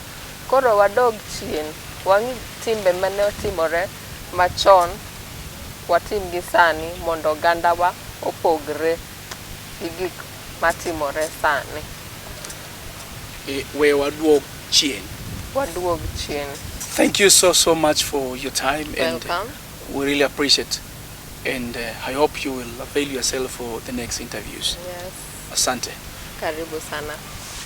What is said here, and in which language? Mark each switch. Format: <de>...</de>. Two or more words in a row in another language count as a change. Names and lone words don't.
<luo>Koro wadog chien, wang'i timbe mane otimore machon, watim gi sani mondo gandawa opogre gi gik matimore sani. Where waduog chien. Waduog chien.</luo> <en>Thank you so much for your time. Welcome. And we really appreciate. And I hope you will avail yourself for the next interviews. Yes.</en> <sw>Asante. Karibu sana.</sw>